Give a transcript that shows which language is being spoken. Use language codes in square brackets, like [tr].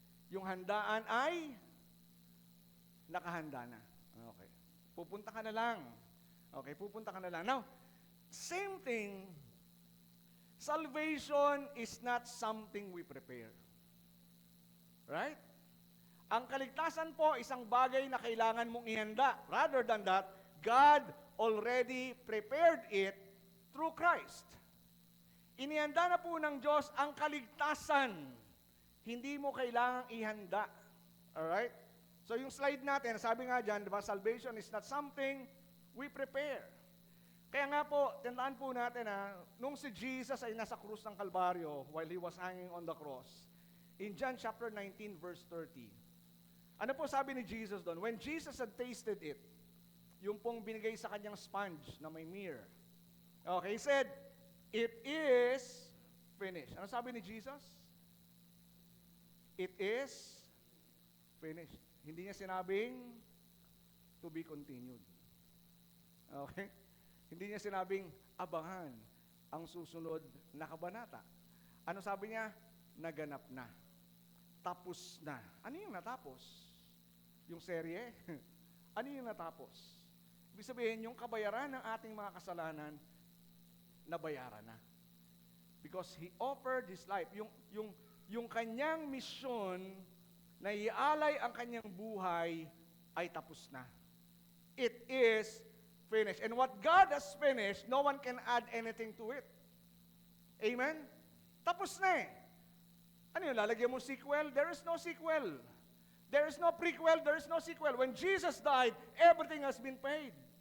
[tl] Yung handaan ay nakahanda na. Okay. Pupunta ka na lang. Okay, pupunta ka na lang. [en] Now, same thing, salvation is not something we prepare. Right? [tl] Ang kaligtasan po, isang bagay na kailangan mong ihanda. [en] Rather than that, God already prepared it through Christ. [tl] Inihanda na po ng Diyos ang kaligtasan. Hindi mo kailangang ihanda. Alright? So yung slide natin, sabi nga dyan, diba, [en] salvation is not something we prepare. [tl] Kaya nga po, tandaan po natin nung si Jesus ay nasa krus ng Kalbaryo [en] while He was hanging on the cross, [tl] in John chapter 19 verse 30, ano po sabi ni Jesus doon? [en] When Jesus had tasted it, [tl] yung pong binigay sa kanyang sponge na may myrrh, [en] okay, He said, "It is finished." [tl] Ano sabi ni Jesus? [en] It is finished. [tl] Hindi niya sinabing [en] to be continued. Okay? [tl] Hindi niya sinabing abangan ang susunod na kabanata. Ano sabi niya? Naganap na. Tapos na. Ano yung natapos? Yung serye? Ano yung natapos? Ibig sabihin, yung kabayaran ng ating mga kasalanan, nabayaran na. [en] Because He offered His life. [tl] Yung kanyang misyon na ialay ang kanyang buhay ay tapos na. [en] It is finished. And what God has finished, no one can add anything to it. [tl] Amen? Tapos na eh. Ano yun, lalagyan mo sequel? [en] There is no sequel. There is no prequel, there is no sequel. When Jesus died, everything has been paid.